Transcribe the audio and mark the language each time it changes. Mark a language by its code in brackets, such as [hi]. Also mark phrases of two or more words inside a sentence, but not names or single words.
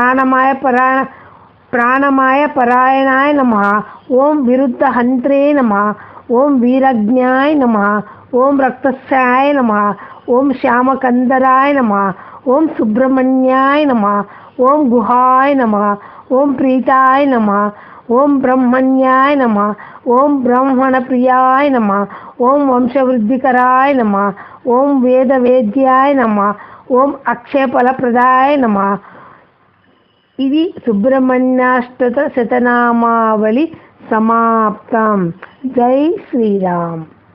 [sa] ಪ್ರಾಣಮಯ ಪರಾಯಣಾಯ ನಮಃ, ಓಂ ವಿರುದ್ಧ ಹಂತ್ರೇ ನಮಃ, ಓಂ ವೀರಜ್ಞಾಯ ನಮಃ, ಓಂ ರಕ್ತಸ್ಯಾಯ ನಮಃ, ಓಂ ಶ್ಯಾಮಕಂದರಾಯ ನಮಃ, ಓಂ ಸುಬ್ರಹ್ಮಣ್ಯಾಯ ನಮಃ, ಓಂ ಗುಹಾಯ ನಮಃ, ಓಂ ಪ್ರೀತಾಯ ನಮಃ, ಓಂ ಬ್ರಹ್ಮಣ್ಯಾಯ ನಮಃ, ಓಂ ಬ್ರಾಹ್ಮಣ ಪ್ರಿಯಾಯ ನಮಃ, ಓಂ ವಂಶವೃದ್ಧಿಕರಾಯ ನಮಃ, ఓం వేదవేద్యాయ నమః. ఓం అక్షయఫలప్రదాయ నమః. [te] ఇది సుబ్రహ్మణ్యాష్టక శతనామావళి సమాప్తం. జై శ్రీరామ్.